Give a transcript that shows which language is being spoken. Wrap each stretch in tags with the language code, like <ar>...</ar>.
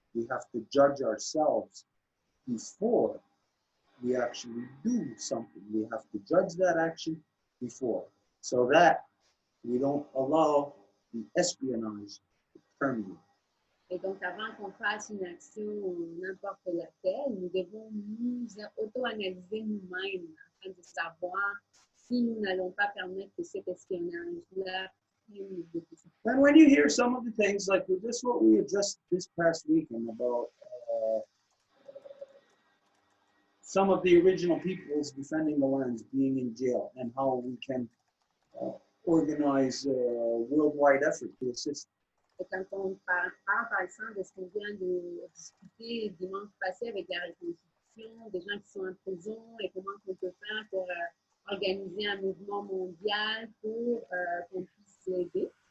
<en>We have to judge ourselves before we actually do something. We have to judge that action before, so that we don't allow the espionage to permeate.</en> <fr>Et donc, avant qu'on fasse une action, n'importe laquelle, nous devons nous auto-analyser nous-mêmes afin de savoir si nous n'allons pas permettre que cet espionnage-là prenne le dessus.</fr> <en>And when you hear some of the things, like this, what we addressed this past weekend about some of the original peoples defending the lands being in jail, and how we can organize a worldwide effort to assist.</en> <fr>Et quand on parle par exemple de ce qu'on vient de discuter dimanche passé avec la reconstitution, des gens qui sont en prison et comment on peut faire pour organiser un mouvement mondial pour qu'on puisse l'aider.</fr>